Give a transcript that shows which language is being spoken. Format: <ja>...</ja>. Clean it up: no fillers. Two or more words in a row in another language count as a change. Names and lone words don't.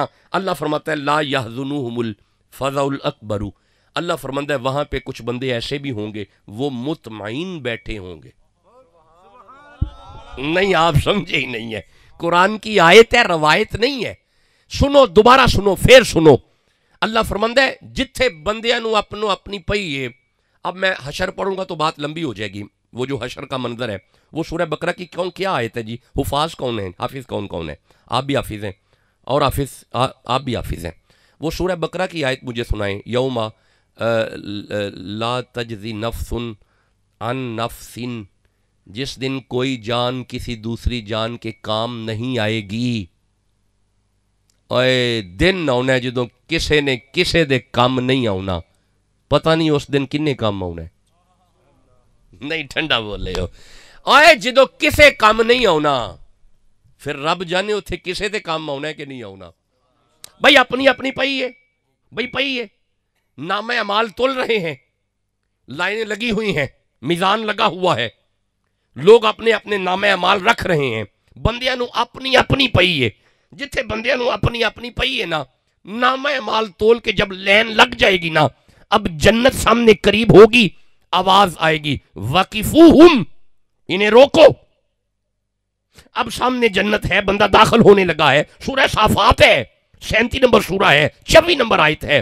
<ur>اللہ فرماتا ہے</ur> <ar>لا یحزنہم الفزع الاکبر.</ar> <ur>اللہ فرماتا ہے وہاں پہ کچھ بندے ایسے بھی ہوں گے وہ مطمئن بیٹھے ہوں گے. نہیں آپ سمجھے ہی نہیں ہے. قرآن کی آیت ہے، روایت نہیں ہے. سنو دوبارہ سنو پھر سنو. اللہ فرماتا ہے</ur> <pa>جتھے بندیاں نو اپنو اپنی پئی ہے.</pa> <ur>اب میں حشر پڑھوں گا تو بات لمبی ہو جائے گی. وہ جو حشر کا منظر ہے وہ سورہ بقرہ کی کیا آیت ہے جی؟ حفاظ کون ہیں؟ حافظ کون ہے؟ آپ بھی حافظ ہیں اور آپ بھی حافظ ہیں. وہ سورہ بقرہ کی آیت مجھے سنائیں.</ur> <ar>یوم لا تجزی نفس عن نفس،</ar> <ur>جس دن کوئی جان کسی دوسری جان کے کام نہیں آئے گی.</ur> <pa>اے دن آنا ہے جدوں کسے نے کسے دے کام نہیں آنا. پتہ نہیں اس دن کنے کام آنا ہے. نہیں ٹھنڈا بول رہے ہو اوے جدو کسے کام نہیں آنا پھر رب جانے اتھے کسے تے کام آنا ہے کہ نہیں آنا. بھائی اپنی اپنی پئی ہے, بھائی پئی ہے,</pa> <ur>نامہ اعمال تول رہے ہیں, لائنیں لگی ہوئی ہیں, میزان لگا ہوا ہے, لوگ اپنے اپنے نامہ اعمال رکھ رہے ہیں,</ur> <pa>بندیاں نو اپنی اپنی پئی ہے. جتھے بندیاں نو اپنی اپنی پئی ہے نا,</pa> <ur>نامہ اعمال تول کے جب لین لگ جائے گی نا, اب جنت سامنے قریب ہوگی, آواز آئے گی وَقِفُوهُمْ, انہیں روکو. اب سامنے جنت ہے, بندہ داخل ہونے لگا ہے. سورہ صافات ہے, 37 نمبر سورہ ہے, 26 نمبر آیت ہے.</ur>